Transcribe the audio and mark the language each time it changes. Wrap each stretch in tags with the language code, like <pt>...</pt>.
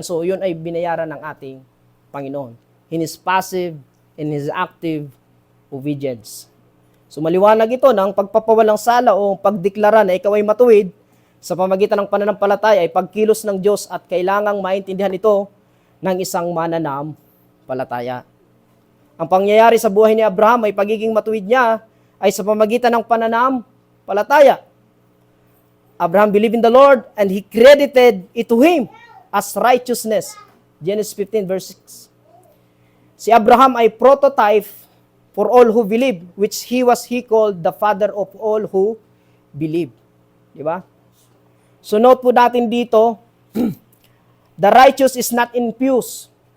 <tl>So, yun ay binayaran ng ating Panginoon.</tl> <en>In His passive and His active obedience.</en> <tl>So maliwanag ito ng pagpapawalang sala o pagdeklara na ikaw ay matuwid sa pamagitan ng pananampalataya ay pagkilos ng Diyos at kailangang maintindihan ito ng isang mananampalataya. Ang pangyayari sa buhay ni Abraham ay pagiging matuwid niya ay sa pamagitan ng pananampalataya.</tl> <en>Abraham believed in the Lord and he credited it to him as righteousness. Genesis 15 verse 6.</en> <tl>Si Abraham ay</tl> <en>prototype for all who believe, which he called the father of all who believe.</en> <tl>Di ba?</tl> <en>So note</en> <tl>po natin dito,</tl> <en>the righteous is not imputed.</en>